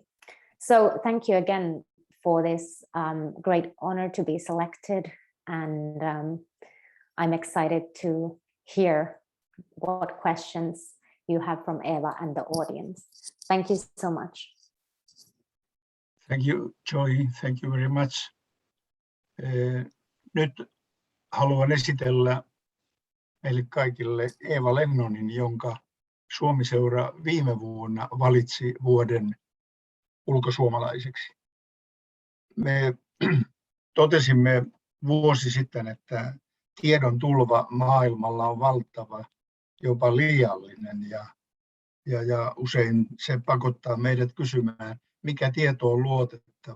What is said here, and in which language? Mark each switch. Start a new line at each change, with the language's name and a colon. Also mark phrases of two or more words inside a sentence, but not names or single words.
English: So thank you again for this great honor to be selected. And I'm excited to hear what questions you have from Eva and the audience. Thank you so much. Thank you, Joy. Thank you very much.
Finnish: Nyt haluan esitellä meille kaikille Eeva Lennonin, jonka Suomi-Seura viime vuonna valitsi vuoden ulkosuomalaiseksi. Me totesimme vuosi sitten, että tiedon tulva maailmalla on valtava, jopa liiallinen, ja usein se pakottaa meidät kysymään, mikä tieto on luotettava.